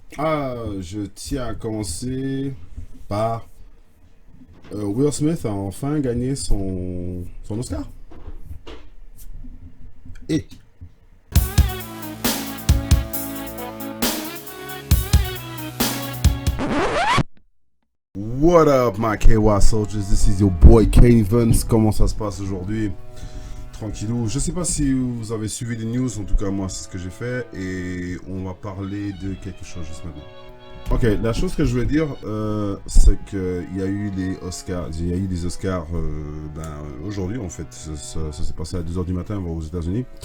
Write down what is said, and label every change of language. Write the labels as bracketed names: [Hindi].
[French] Je tiens à commencer par Will Smith a enfin gagné son Oscar. [English] Et what up, my KY soldiers? This is your boy K-Vance. [French] Comment ça se passe aujourd'hui? Tranquillou. Je sais pas si vous avez suivi les news, en tout cas moi c'est ce que j'ai fait et on va parler de quelque chose juste maintenant. Ok, la chose que je veux dire, c'est qu'il y a eu les Oscars, il y a eu des Oscars aujourd'hui en fait, ça s'est passé à 2h du matin aux États-Unis.